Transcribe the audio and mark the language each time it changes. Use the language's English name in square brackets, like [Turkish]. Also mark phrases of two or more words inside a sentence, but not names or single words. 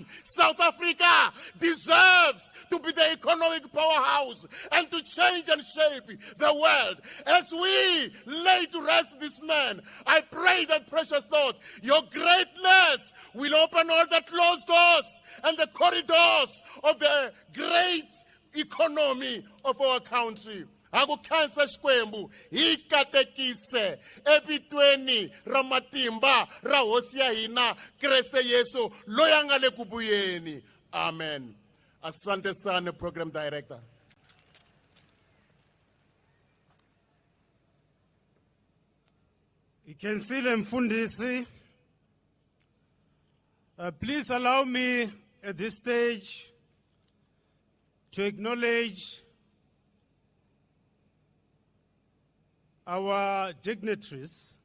[English] South Africa deserves to be the economic powerhouse and to change and shape the world. As we lay to rest this man, I pray that, precious Lord, your greatness will open all the closed doors and the corridors of the great economy of our country. [Tsonga] Akukhansa Xikwembu hi katekise evitweni ra matimba ra hosi ya hina Kreste Yesu loyi a nga le ku vuyeni. Amen. [Swahili] Asante sana, [English] Program Director. [Tsonga] Ikensile Mfundisi, [English] please allow me at this stage to acknowledge our dignitaries.